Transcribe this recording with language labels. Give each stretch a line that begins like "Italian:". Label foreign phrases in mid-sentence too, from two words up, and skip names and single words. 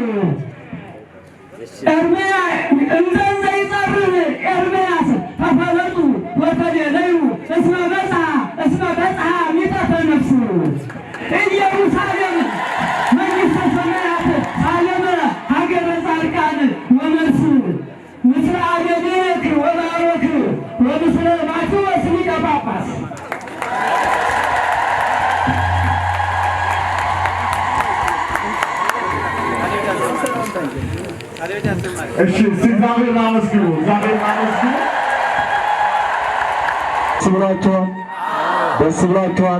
Geez: እንዘ ይጸርር ኤርምያስ ተፈለጡ ወተሌለዩ እስመ በጽሐ ሚጠተ ነፍስ ኢየሩሳሌም መንግሥተ ሰማያት ሳለመ ሀገረ ጻድቃን ወመርስ ምስለ አቤሜሌክ ወባሮክ ወምስለ ማቴዎስ ሊቀ ጳጳስ
Amharic: እሺ፣ እግዚአብሔርን አመስግኑ። እግዚአብሔርን አመስግኑ። ደስ ብሏችኋል? ደስ ብሏችኋል?